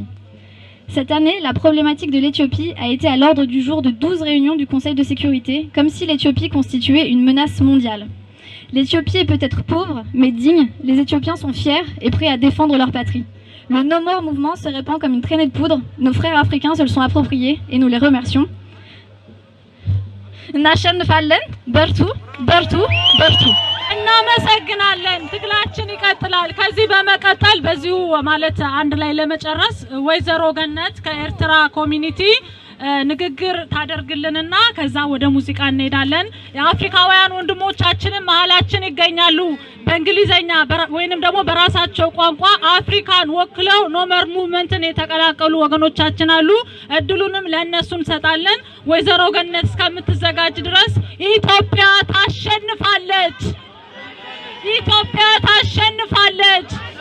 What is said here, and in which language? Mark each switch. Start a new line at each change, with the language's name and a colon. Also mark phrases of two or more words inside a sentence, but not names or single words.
French: Cette année, la problématique de l'Éthiopie a été à l'ordre du jour de 12 réunions du Conseil de sécurité, comme si l'Éthiopie constituait une menace mondiale. L'Éthiopie est peut-être pauvre, mais digne, les Éthiopiens sont fiers et prêts à défendre leur patrie. Le
English: No More
French: mouvement se répand comme une traînée de poudre, nos frères africains se le sont appropriés et nous les remercions.
Amharic: እናሸንፋለን በርቱ በርቱ በርቱ እናመሰግናለን ትግላችን ይቀጥላል ከዚህ በመቀጠል በዚሁ ማለት አንድ ላይ ለመጨረስ ወይዘሮ ገነት ከኤርትራ ኮሚኒቲ ንግግር ታደርግልንና ከዛ ወደ ሙዚቃ እንሄዳለን የአፍሪካውያን ወንድሞቻችንን መሃላችን ይገኛሉ በእንግሊዘኛ ወይንም ደግሞ በራሳቸው ቋንቋ አፍሪካን ወክለው ኖመር ሙቭመንትን የተቀላቀሉ ወገኖቻችን አሉ እድሉንም ለነሱ እንሰጣለን ወይዘሮ ገነት እስከምትዘጋጅ ድረስ ኢትዮጵያ ታሸንፋለች ኢትዮጵያ ታሸንፋለች